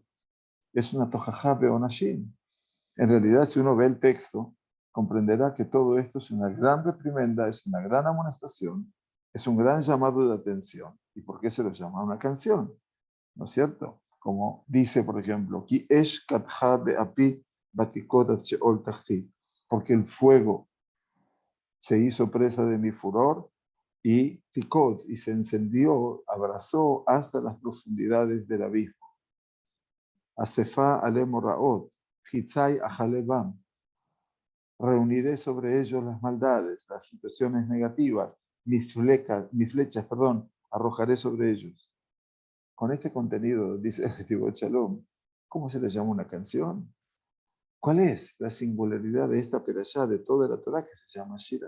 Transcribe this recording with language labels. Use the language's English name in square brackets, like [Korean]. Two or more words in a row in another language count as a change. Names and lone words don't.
[Spanish] Es una [Hebrew] Tojajá Beonashim. [Spanish] En realidad, si uno ve el texto, comprenderá que todo esto es una gran reprimenda, es una gran amonestación, es un gran llamado de atención. ¿Y por qué se lo llama una canción? ¿No es cierto? Como dice, por ejemplo, [Hebrew] כי אש קדחה באפי ותיקד עד שאול תחתית, [Spanish] porque el fuego se hizo presa de mi furor y tikot, y se encendió, abrazó hasta las profundidades del abismo. [Hebrew] אספה עלימו רעות חצי אכלה בם. [Spanish] Reuniré sobre ellos las maldades, las situaciones negativas, mis flechas, arrojaré sobre ellos. Con este contenido, dice el Netivot Shalom, ¿cómo se le llama una canción? ¿Cuál es la singularidad de esta perashá de toda la Torah que se llama Shira?